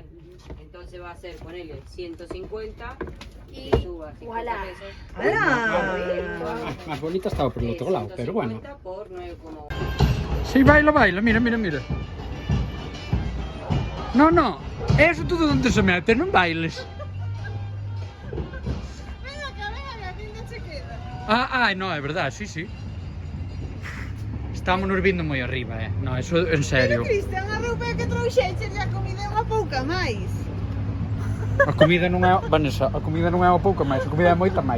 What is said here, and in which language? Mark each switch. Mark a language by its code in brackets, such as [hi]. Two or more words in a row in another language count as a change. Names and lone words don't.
[es] Entonces va a ser, ponele 150 y Y suba 50 voilà. pesos. ¡Hala! Más bonita estaba por el otro lado, pero bueno. 150 por 9,1. Sí, baila, baila, mira, mira, mira. No, no, eso todo donde se mete, [gl] non bailes. [es] Venga, que venga, que ainda se queda. [gl] Ah, no, é verdade, sí, sí. Estamos nos vindo moi arriba, [es] No, eso en serio. [gl] Pero Cristian, a roupa que trouxeches e a comida é unha pouca máis. A comida non é, Vanessa, a comida non é unha pouca máis, a comida é moita máis.